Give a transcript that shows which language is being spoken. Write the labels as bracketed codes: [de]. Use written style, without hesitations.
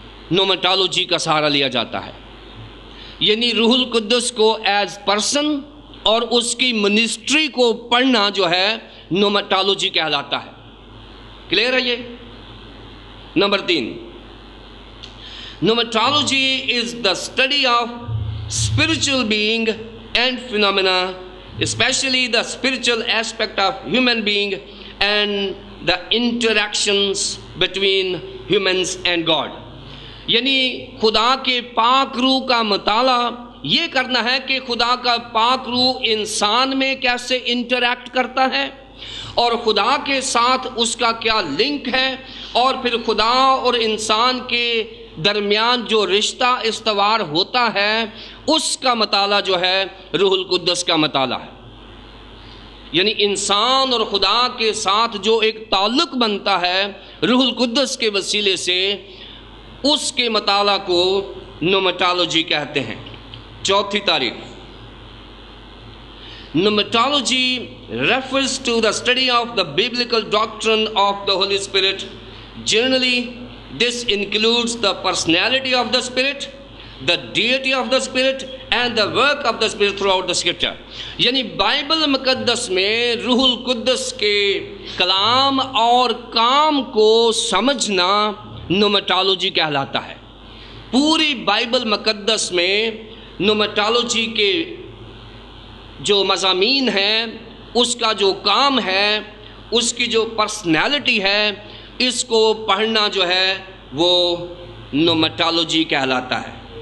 [ur] نومٹالوجی کا سہارا لیا جاتا ہے۔ یعنی روح القدس کو ایز پرسن اور اس کی منسٹری کو پڑھنا جو ہے نومٹالوجی کہلاتا ہے۔ کلیئر ہے یہ؟ Number 3، نومٹالوجی [en] is the study of spiritual being and phenomena, especially the spiritual aspect of human being and the interactions between humans and God. [ur] یعنی خدا کے پاک روح کا مطالعہ یہ کرنا ہے کہ خدا کا پاک روح انسان میں کیسے انٹریکٹ کرتا ہے اور خدا کے ساتھ اس کا کیا لنک ہے، اور پھر خدا اور انسان کے درمیان جو رشتہ استوار ہوتا ہے اس کا مطالعہ جو ہے روح القدس کا مطالعہ ہے. یعنی انسان اور خدا کے ساتھ جو ایک تعلق بنتا ہے روح القدس کے وسیلے سے، اس کے مطالعہ کو نومیٹالوجی کہتے ہیں. چوتھی تعریف، [en] Pneumatology refers to the study of the biblical doctrine of the Holy Spirit. Generally, this includes the personality of the Spirit, the deity of the Spirit, and the work of the Spirit throughout the Scripture. [ur] یعنی Bible مقدس میں روح القدس کے کلام اور کام کو سمجھنا نومیٹالوجی کہلاتا ہے. پوری بائبل مقدس میں نومیٹالوجی کے جو مضامین ہیں، اس کا جو کام ہے، اس کی جو پرسنالٹی ہے، اس کو پڑھنا جو ہے وہ نومیٹالوجی کہلاتا ہے.